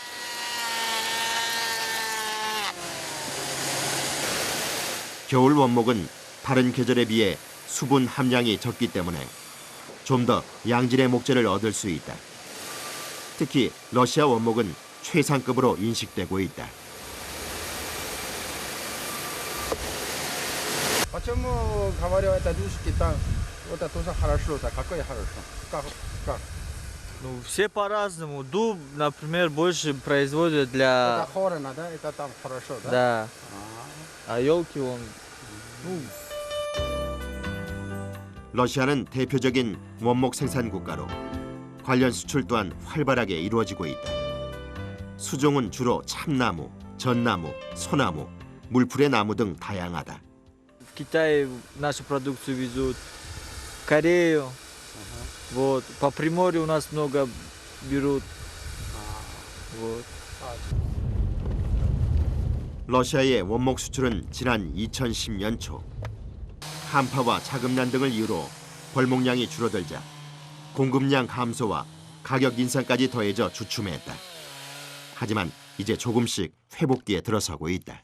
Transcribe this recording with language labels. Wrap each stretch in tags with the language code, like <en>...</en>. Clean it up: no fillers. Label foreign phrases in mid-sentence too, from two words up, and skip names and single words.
<ko>겨울 원목은 다른 계절에 비해 수분 함량이 적기 때문에 좀 더 양질의 목재를 얻을 수 있다. 특히 러시아 원목은 최상급으로 인식되고 있다.</ko> <ru>Почему говорю, это русский там, вот это тоже хорошо, так какое хорошо? Как? Ну, все по-разному. Дуб, например, больше производят для... Это хорно, да? Это там хорошо, да? Да. А елки он... Ну,</ru> <ko>러시아는 대표적인 원목 생산 국가로 관련 수출 또한 활발하게 이루어지고 있다. 수종은 주로 참나무, 전나무, 소나무, 물풀의 나무 등 다양하다.</ko> <ru>В Китае нашу продукцию везут, в Корею. Вот. По Приморью у нас много берут. Вот.</ru> <ko>러시아의 원목 수출은 지난 2010년 초 한파와 자금난 등을 이유로 벌목량이 줄어들자 공급량 감소와 가격 인상까지 더해져 주춤했다. 하지만 이제 조금씩 회복기에 들어서고 있다.</ko>